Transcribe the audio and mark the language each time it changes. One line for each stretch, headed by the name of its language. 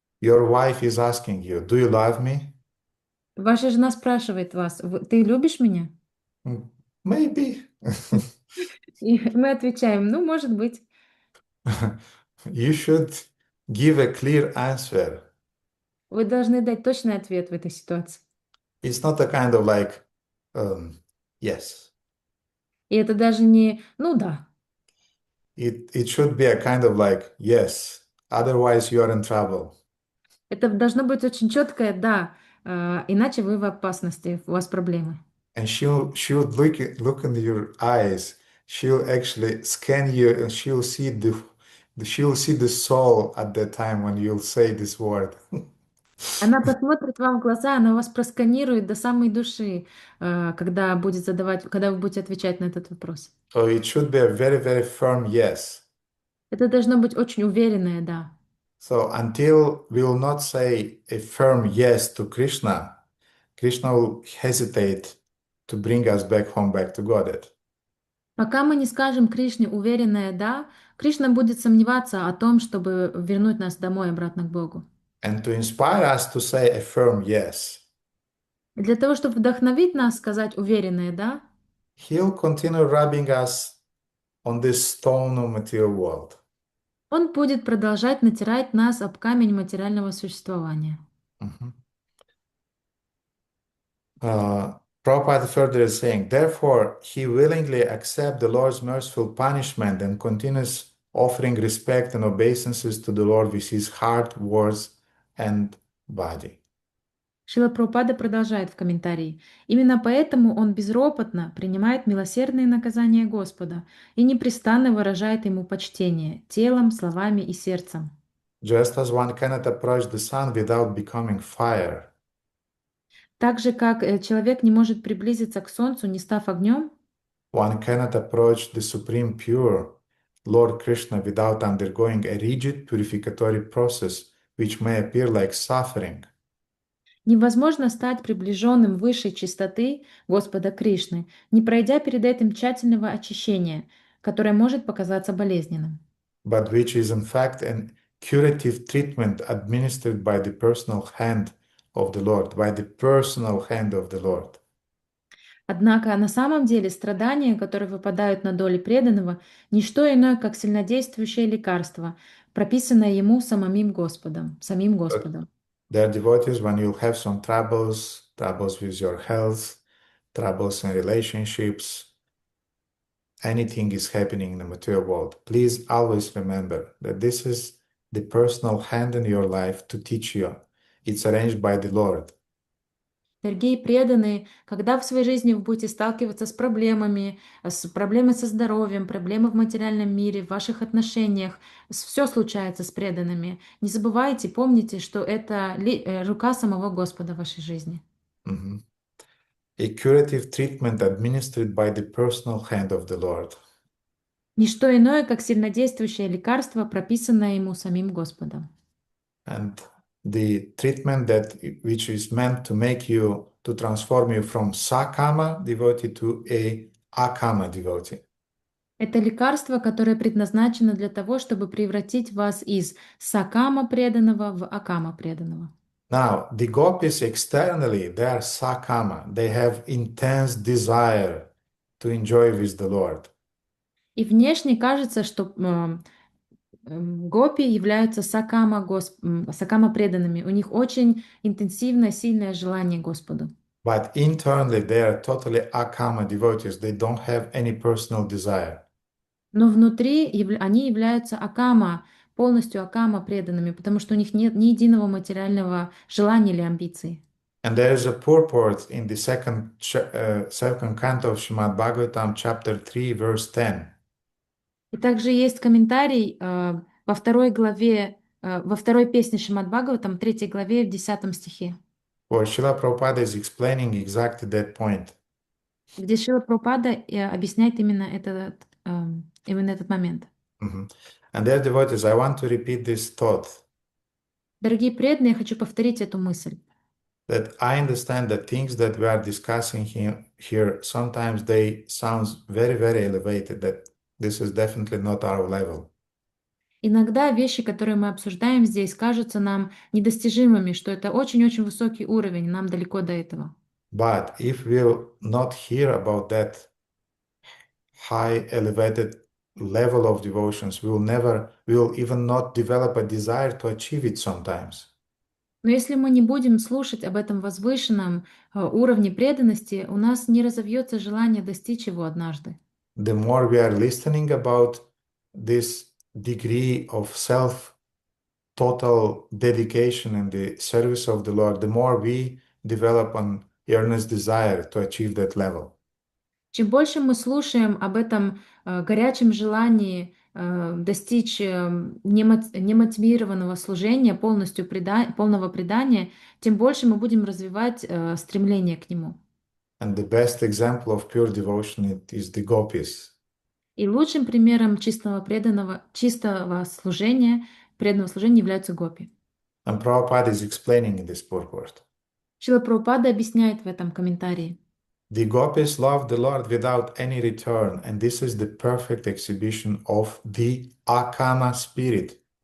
English: Your wife is asking you, do you love me?
Russian: Ваша жена спрашивает вас, ты любишь меня?
English: Maybe.
Russian: И мы отвечаем, ну, может быть.
English: You should give a clear answer.
Russian: Вы должны дать точный ответ в этой ситуации.
English: It's not a kind of like, yes.
Russian: И это даже не, ну да.
English: It should be a kind of like, yes. Otherwise, you are in trouble.
Russian: Это должно быть очень четкое «да», иначе вы в опасности, у вас проблемы.
English: And she'll look into your eyes. She'll actually scan you, and she'll see the soul at that time when you'll say this word.
Russian: Она посмотрит вам в глаза, она вас просканирует до самой души, когда вы будете отвечать на этот вопрос.
English: So it should be a very, very firm yes.
Russian: Это должно быть очень уверенное «да».
English: So until we will not say a firm yes to Krishna, Krishna will hesitate to bring us back home, back to Godhead.
Russian: Пока мы не скажем Кришне уверенное «да», Кришна будет сомневаться о том, чтобы вернуть нас домой обратно к Богу.
English: And to inspire us to say a firm yes,
Russian: И для того, чтобы вдохновить нас сказать уверенное «да»,
English: He'll continue rubbing us on this stone of material world.
Russian: Он будет продолжать натирать нас об камень материального существования.
English: Prabhupada further is saying, therefore, he willingly accepts the Lord's merciful punishment and continues offering respect and obeisances to the Lord with his heart, words, and body.
Russian: Шрила Прабхупада продолжает в комментарии. Именно поэтому он безропотно принимает милосердные наказания Господа и непрестанно выражает ему почтение телом, словами и сердцем.
English: Just as one cannot approach the sun without becoming fire,
Russian: Так же, как человек не может приблизиться к солнцу, не став огнем,
English: one cannot approach the Supreme Pure, Lord Krishna, without undergoing a rigid purificatory process, which may appear like suffering.
Russian: невозможно стать приближенным высшей чистоты Господа Кришны, не пройдя перед этим тщательного очищения, которое может показаться болезненным.
English: But which is in fact an curative treatment administered by the personal hand of the Lord, by the personal hand of the Lord.
Russian: Однако на самом деле страдания, которые выпадают на долю преданного, не что иное, как сильнодействующее лекарство, прописанное ему самим Господом.
English: There are devotees when you'll have some troubles with your health, troubles in relationships, anything is happening in the material world. Please always remember that this is the personal hand in your life to teach you. It's arranged by the Lord.
Russian: Дорогие преданные, когда в своей жизни вы будете сталкиваться с проблемами со здоровьем, проблемы в материальном мире, в ваших отношениях, все случается с преданными. Не забывайте, помните, что это рука самого Господа в вашей жизни.
English: A curative treatment administered by the personal hand of the Lord.
Russian: Не что иное, как сильнодействующее лекарство, прописанное ему самим Господом.
English: And the treatment which is meant to transform you from sakama devotee to a akama devotee.
Russian: Это лекарство, которое предназначено для того, чтобы превратить вас из сакама преданного в акама преданного.
English: Now, the gopis externally, they are sakama. They have intense desire to enjoy with the Lord.
Russian: И внешне кажется, что гопи являются сакама преданными. У них очень интенсивное, сильное желание к Господу.
English: But internally, they are totally akama devotees. They don't have any personal desire.
Russian: Но внутри они являются полностью акама преданными, потому что у них нет ни единого материального желания или амбиции.
English: And there is a purport in the second canto of Srimad Bhagavatam, chapter 3, verse 10.
Russian: И также есть комментарий во второй главе, во второй песне Шримад Бхагаватам, 3 главе, в 10 стихе,
English: Where Srila Prabhupada is explaining exactly that point.
Russian: где Шрила Прабхупада объясняет именно этот момент. Mhm.
English: And dear devotees, I want to repeat this thought.
Russian: Дорогие преданные, я хочу повторить эту мысль.
English: That I understand that things that we are discussing here, sometimes they sound very, very elevated, that this is definitely not our level.
Russian: Иногда вещи, которые мы обсуждаем здесь, кажутся нам недостижимыми, что это очень-очень высокий уровень, нам далеко до этого.
English: But if we'll not hear about that high, elevated level of devotions, we'll even not develop a desire to achieve it sometimes.
Russian: Но если мы не будем слушать об этом возвышенном уровне преданности, у нас не разовьется желание достичь его однажды.
English: The more we are listening about this degree of total dedication in the service of the Lord, the more we develop an earnest desire to achieve that level.
Russian: Чем больше мы слушаем об этом горячем желании достичь немотивированного служения, полного предания, тем больше мы будем развивать стремление к нему.
English: And the best example of pure devotion is the gopis.
Russian: И лучшим примером преданного служения являются гопи.
English: And Prabhupada is explaining in this purport.
Russian: Шрила Прабхупада объясняет в этом комментарии.
English: The gopis love the Lord without any return, and this is the perfect exhibition of the akama spirit.